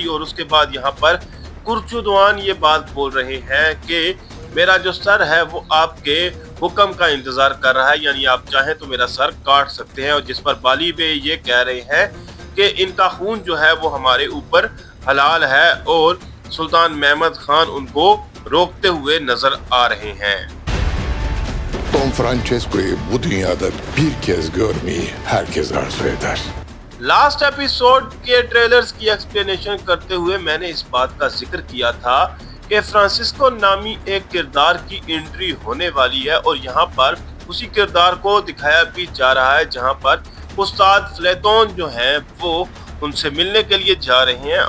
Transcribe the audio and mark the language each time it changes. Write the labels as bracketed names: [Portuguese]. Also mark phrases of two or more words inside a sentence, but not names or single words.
[Hindi] और उसके बाद यहाँ पर कुर्चुद्वान ये बात बोल रहे हैं कि मेरा जो सर है वो आपके हुक्म का इंतजार कर रहा है, यानी आप चाहें तो मेरा सर काट सकते हैं। और जिस पर बाली बे ये कह रहे हैं कि इनका खून जो है वो हमारे ऊपर हलाल है, और सुल्तान महमद खान उनको रोकते हुए नजर आ रहे हैं। [Turkish] Don Francesco'yu bu dünyada bir kez görmeyi herkes arzu eder. [English] last episode [Hindi] के ट्रेलर्स की एक्सप्लेनेशन करते हुए मैंने इस बात का जिक्र किया था कि फ्रांसिस्को नामी एक किरदार की एंट्री होने वाली है, और यहाँ पर उसी किरदार को दिखाया भी जा रहा है जहाँ पर उस्ताद फ्लेतोन जो हैं वो उनसे मिलने के लिए जा रहे हैं।